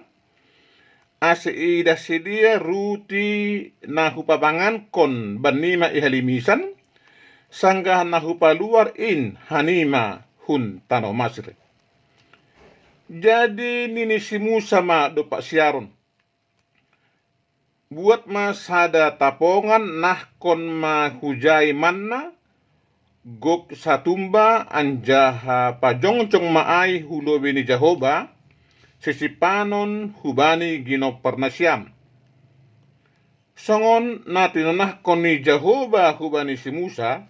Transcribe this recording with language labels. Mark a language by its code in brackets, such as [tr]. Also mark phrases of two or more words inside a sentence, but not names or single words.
[bts] Ase ida sedia ruti na hupabangan kon banima ihalimisan. Sangga na hupaluar in hanima hun tano masri. Jadi nini si Musa ma dopak siaron. Buat mas ada tapongan nahkon ma hujai manna. Gok satumba anjaha pajongcong maai hulobini Jehovah. Sisipanon hubani ginoparnasyam. Songon natinonahkon ni Jehovah hubani si Musa.